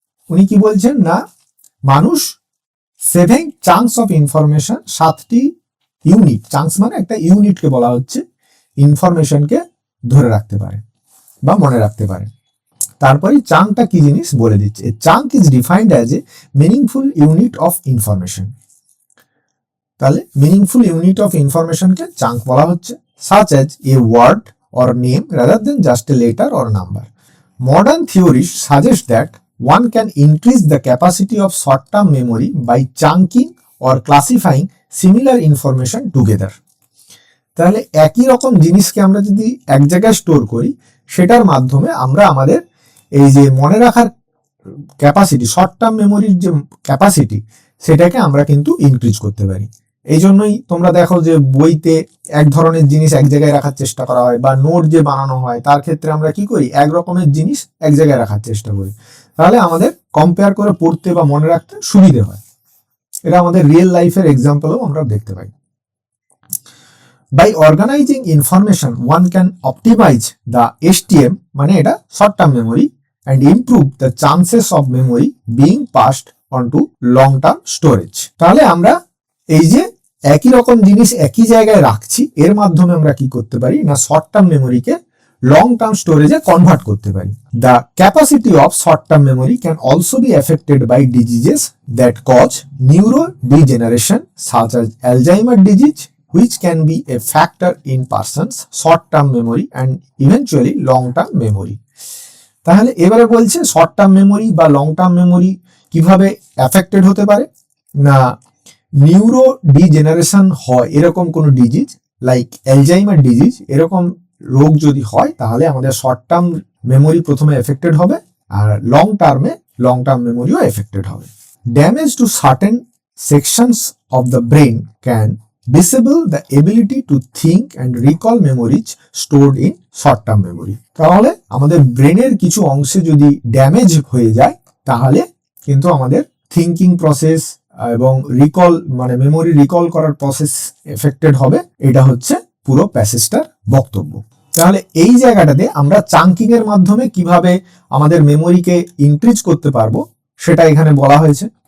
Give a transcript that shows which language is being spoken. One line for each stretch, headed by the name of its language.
Bangla: উনি কি বলছেন না, মানুষ
English: 7 chunks of information,
Bangla: 7টি ইউনিট, চাঙ্কস মানে একটা ইউনিটকে বলা হচ্ছে, ইনফরমেশনকে ধরে রাখতে পারে বা মনে রাখতে পারে। তারপরে চাঙ্কটা কি জিনিস বলে দিচ্ছে।
English: Chunk is defined as a meaningful unit of information. তাহলে meaningful unit of ইনফরমেশনকে chunk বলা হচ্ছে, such as a word or name rather than just a letter or number. Modern theories suggest that one can increase the capacity of short-term memory by chunking or classifying similar information together.
Bangla: তাহলে একই রকম জিনিসকে আমরা যদি এক জায়গায় store করি সেটার মাধ্যমে আমরা আমাদের এই যে মনে রাখার ক্যাপাসিটি, শর্ট টার্ম মেমোরির যে ক্যাপাসিটি সেটাকে আমরা কিন্তু ইনক্রিজ করতে পারি। এই জন্যই তোমরা দেখো যে বইতে এক ধরনের জিনিস এক জায়গায় রাখার চেষ্টা করা হয়, বা নোট যে বানানো হয় তার ক্ষেত্রে আমরা কি করি, এক রকমের জিনিস এক জায়গায় রাখার চেষ্টা করি, তাহলে আমাদের কম্পেয়ার করে পড়তে বা মনে রাখতে সুবিধে হয়। এটা আমাদের রিয়েল লাইফের এক্সাম্পলও আমরা দেখতে পাই।
English: By organizing information, one can optimize the STM,
Bangla: মানে এটা
English: short term memory, and improve the chances of memory being passed on to long term storage.
Bangla: তাহলে আমরা এই যে একই রকম জিনিস একই জায়গায় রাখছি, এর মাধ্যমে আমরা কি করতে পারি না, শর্ট টার্ম মেমোরিকে লং টার্ম স্টোরেজে কনভার্ট করতে পারি।
English: The capacity of short term memory can also be affected by diseases that cause neuro degeneration such as Alzheimer disease, which can be a factor in person's short-term memory and eventually long-term memory.
Bangla: তাহলে এবারে বলছে short term memory বা long term memory কিভাবে affected হতে পারে না, neuro degeneration হয় এরকম কোনো ডিজিজ লাইক অ্যালজাইমার ডিজিজ, এরকম রোগ যদি হয় তাহলে আমাদের শর্ট টার্ম মেমোরি প্রথমে এফেক্টেড হবে, আর লং টার্ম মেমোরিও এফেক্টেড হবে।
English: Damage to certain sections of the brain can disable the ability to think and recall memories stored in short term memory.
Bangla: তাহলে আমাদের ব্রেনের কিছু অংশে যদি ড্যামেজ হয়ে যায় তাহলে কিন্তু আমাদের থিঙ্কিং প্রসেস এবং রিকল মানে মেমোরি রিকল করার প্রসেস এফেক্টেড হবে। এটা হচ্ছে পুরো প্যাসেজটার বক্তব্য। তাহলে এই জায়গাটাতে আমরা চাঙ্কিং এর মাধ্যমে কিভাবে আমাদের মেমোরিকে ইনক্রিজ করতে পারবো সেটা এখানে বলা হয়েছে।